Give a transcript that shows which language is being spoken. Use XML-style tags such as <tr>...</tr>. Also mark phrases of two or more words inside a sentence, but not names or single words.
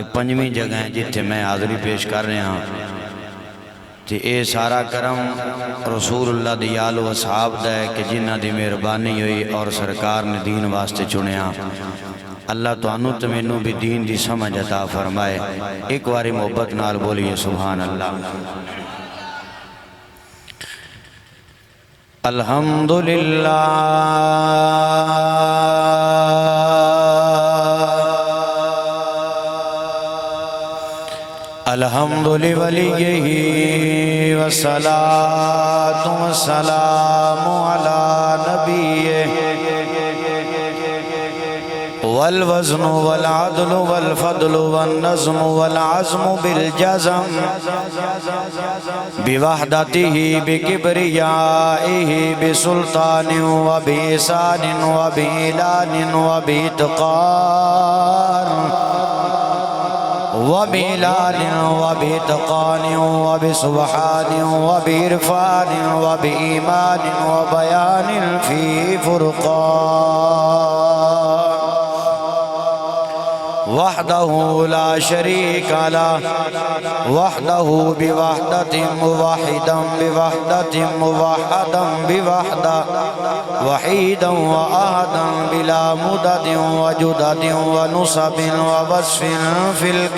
<pa>پنجویں جگہ ہیں جتھے میں حاضری پیش کر رہے ہاں تے اے سارا کرم رسول اللہ دی آل و اصحاب دا ہے کہ جنہ دی مہربانی ہوئی اور سرکار نے دین واسطے چنیا اللہ تو انو تمینو بھی دین دی سمجھ عطا فرمائے ایک واری محبت نال بولیے</pa> <ar>سبحان اللہ الحمدللہ الحمد لولیہ والصلاة والسلام علی نبیہ والوزن والعدل والفضل والنظم والعزم بالجزم بوحدته بكبريائه بسلطان وبإحسان وبإعلان وبإتقان وبإعلان وبإتقان وبسبحان وبإرفان وبإيمان وبيان في فرقان وحده لا شريك له وحده بوحدة موحدا بوحدة موحدا بوحدة وحيدا وأحدا بلا مدد وجدد ونصب ووصف في</ar>